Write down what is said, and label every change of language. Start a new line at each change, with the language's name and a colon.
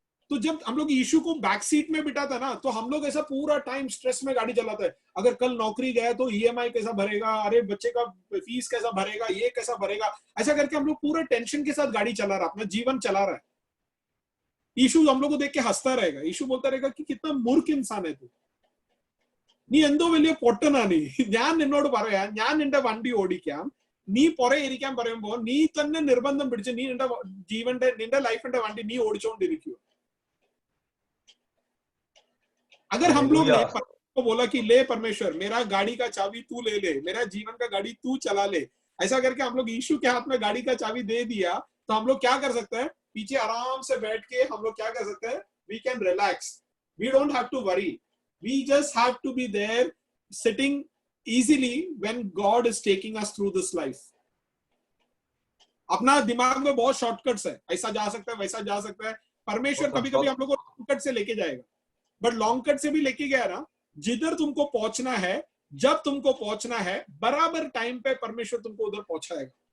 Hindi: तो जब हम लोग यीशु को बैक सीट में बिठाता ना, तो हम लोग ऐसा पूरा टाइम स्ट्रेस में गाड़ी चलाता है, अगर कल नौकरी गया तो ईएमआई कैसा भरेगा, अरे बच्चे का फीस कैसा भरेगा, ये कैसा भरेगा, ऐसा करके हम लोग पूरा टेंशन के साथ गाड़ी चला रहा, अपना जीवन चला रहा है। यीशु हम लोग को देख के हंसता रहेगा, यीशु बोलता रहेगा कि कितना मूर्ख इंसान है तू,
Malayalam: നീ എന്തോ വലിയ പൊട്ടനാണ്, ഞാൻ നിന്നോട് പറയാ, ഞാൻ നിന്റെ വണ്ടി ഓടിക്കാം, നീ പുറകെ ഇരിക്കാൻ പറയുമ്പോൾ നീ തന്നെ നിർബന്ധം പിടിച്ച് നീ നിന്റെ ലൈഫിന്റെ വണ്ടി നീ ഓടിച്ചുകൊണ്ടിരിക്കുക.
Hindi: अगर हम लोग ने को बोला कि ले परमेश्वर मेरा गाड़ी का चाबी तू ले ले, मेरा जीवन का गाड़ी तू चला ले, ऐसा करके हम लोग यीशु के हाथ में गाड़ी का चाबी दे दिया, तो हम लोग क्या कर सकते हैं? पीछे आराम से बैठ के हम लोग क्या कर सकते हैं?
English: We can relax. We don't have to worry. We just have to be there, sitting easily when God is taking us through this life.
Hindi: अपना दिमाग में बहुत शॉर्टकट्स है, ऐसा जा सकता है, वैसा जा सकता है. परमेश्वर कभी कभी हम लोग को शॉर्टकट से लेके जाएगा, बट लॉन्ग कट से भी लेके गया ना, जिधर तुमको पहुंचना है, जब तुमको पहुंचना है, बराबर टाइम पे परमेश्वर तुमको उधर पहुंचाएगा.